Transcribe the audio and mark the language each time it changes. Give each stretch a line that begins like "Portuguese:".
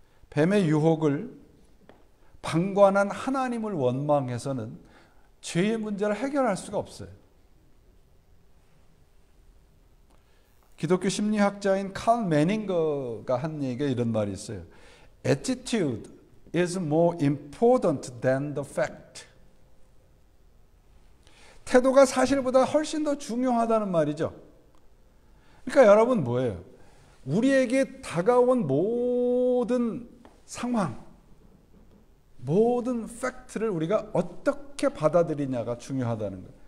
Korean: 뱀의 유혹을 방관한 하나님을 원망해서는 죄의 문제를 해결할 수가 없어요. 기독교 심리학자인 칼 매닝거가 한 얘기가 이런 말이 있어요.
English: Attitude is more important than the fact.
Korean: 태도가 사실보다 훨씬 더 중요하다는 말이죠. 그러니까 여러분 뭐예요? 우리에게 다가온 모든 상황, 모든 팩트를 우리가 어떻게 받아들이냐가 중요하다는 거예요.